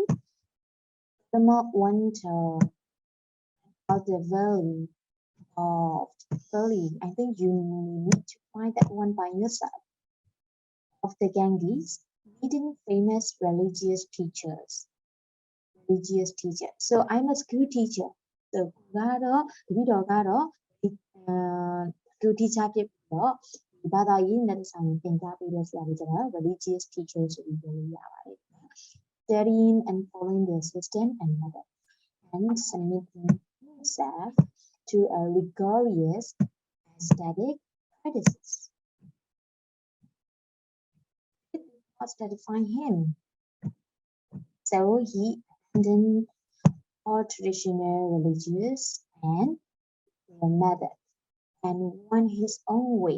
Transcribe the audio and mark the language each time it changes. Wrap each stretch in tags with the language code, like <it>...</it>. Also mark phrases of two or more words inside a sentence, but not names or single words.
<en>The wonder of the valley of I think you need to find that one by yourself. Of the Ganges, meeting famous religious teachers. So I'm a school teacher. So school teacher</en> <my>ဖြစ်ပြီးတော့ဘာသာရေးနဲ့ဆိုင်သင်ကြားပေးတဲ့ဆရာတွေကျတော့</my> <en>religious teachers</en> <my>ဆိုပြီးပြောလို့ရပါတယ်</my> <en>studying and following their system and method and submitting himself to a rigorous aesthetic practices. It did not satisfy him, so he abandoned all traditional religious and their method and went his own way.</en>